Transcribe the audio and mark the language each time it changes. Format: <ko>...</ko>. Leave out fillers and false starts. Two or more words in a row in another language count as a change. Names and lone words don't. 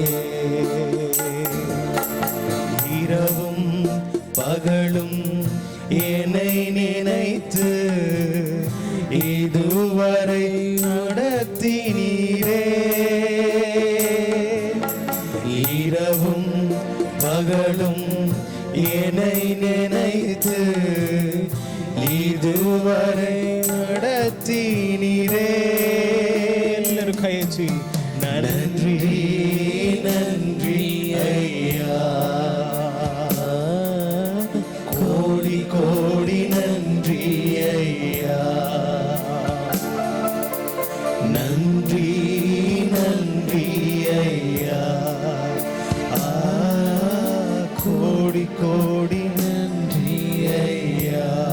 <ta>இரவும் பகலும் என்னை நினைத்து இதுவரை இரவும் பகலும் என்னை நினைத்து இதுவரை நடத்தினீரே.</ta> <kn>ಎಲ್ಲರೂ ಕೈ ಎತ್ತಿ</kn> <ta>நன்றி நன்றி ஐயா, கோடி கோடி நன்றி ஐயா. நன்றி நன்றி ஐயா, கோடி கோடி நன்றி ஐயா.</ta>